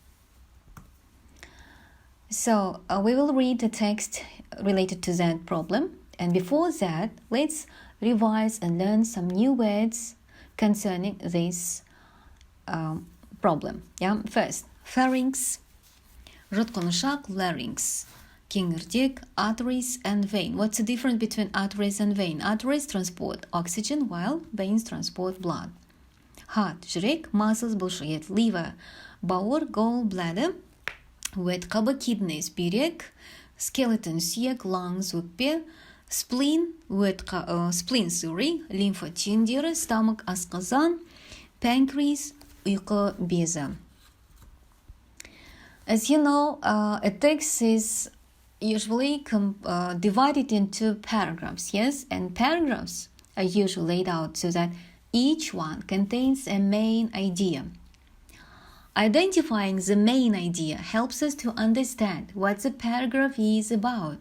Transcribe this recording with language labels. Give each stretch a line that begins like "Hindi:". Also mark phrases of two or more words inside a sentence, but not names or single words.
English: So we will read the text related to that problem, and before that, let's revise and learn some new words concerning this problem. First, pharynx, жұтқынышақ, larynx, кеңірдек, arteries and vein. What's the difference between arteries and vein? Arteries transport oxygen while veins transport blood. Heart,
Kazakh: жүрек, muscles, бұлшықет, liver, бауыр, gallbladder, өт қабы, kidneys, бүйрек, skeleton, сүйек, lungs, өкпе, spleen, лимфа түйіндері, stomach, асқазан, pancreas, ұйқы безі.
English: As you know, a text is usually divided into paragraphs, yes? And paragraphs are usually laid out so that each one contains a main idea. Identifying the main idea helps us to understand what the paragraph is about.